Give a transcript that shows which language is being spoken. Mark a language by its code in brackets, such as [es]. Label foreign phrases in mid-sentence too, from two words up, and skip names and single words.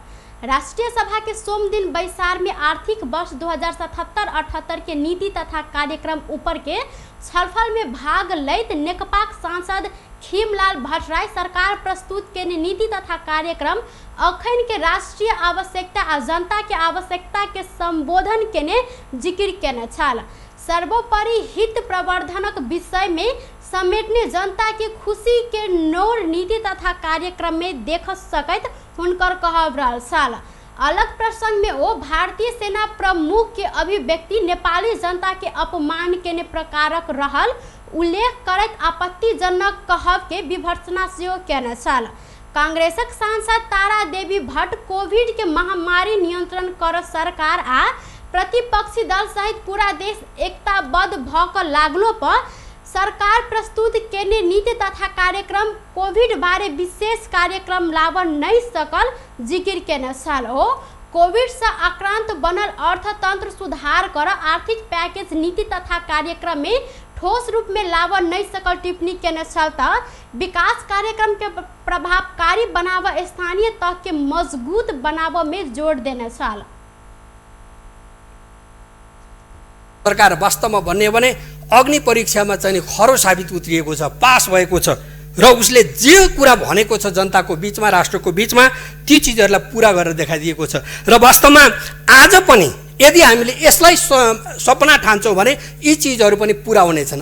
[mai] राष्ट्रीय सभा के सोम दिन बैसार में आर्थिक वर्ष 2077-78 के नीति तथा कार्यक्रम ऊपर के छलफल में भाग लैत नेकपाक सांसद खीमलाल भट्टराय सरकार प्रस्तुत केने नीति तथा कार्यक्रम अखन के राष्ट्रीय आवश्यकता आ जनता के आवश्यकता के संबोधन केने जिक्र केने छल। सर्वोपरि हित प्रवर्धनक विषय में समेटने जनता के खुशी के नोर नीति तथा कार्यक्रम में देख सकैत हुनकर कहब रहल छल। अलग प्रसंग में वो भारतीय सेना प्रमुख के अभिव्यक्ति नेपाली जनता के अपमान केने प्रकारक रहल उल्लेख करत आपत्तिजनक कहब के विभर्सना सेहो केने छल। कांग्रेसक सांसद तारा देवी भट्ट कोविड के महामारी नियंत्रण कर सरकार आ प्रतिपक्षी दल सहित पूरा देश एकताबद्ध भ क लागलो पर सरकार प्रस्तुत केने नीति तथा कार्यक्रम कोविड बारे विशेष कार्यक्रम लाव नहीं सकल जिक्र केने छल। ओ कोविड से आक्रांत बनल अर्थतंत्र सुधार कर आर्थिक पैकेज नीति तथा कार्यक्रम में ठोस रूप में लाव नहीं सकल टिप्पणी केने छल त विकास कार्यक्रम के प्रभावकारी बनाव स्थानीय तक के मजबूत बनाव में जोड़ देने छल। [ne] सरकार वास्तवमा भन्ने भने अग्नि परीक्षामा चाहिँ खरो साबित उत्रिएको छ, पास भएको छ र उसले जे कुरा भनेको छ जनताको बीचमा राष्ट्रको बीचमा ती चीजहरुलाई पूरा गरेर देखाइदिएको छ। र वास्तवमा आज पनि यदि हामीले यसलाई सपना ठान्छौं भने यी चीजहरु पनि पूरा हुनेछन्।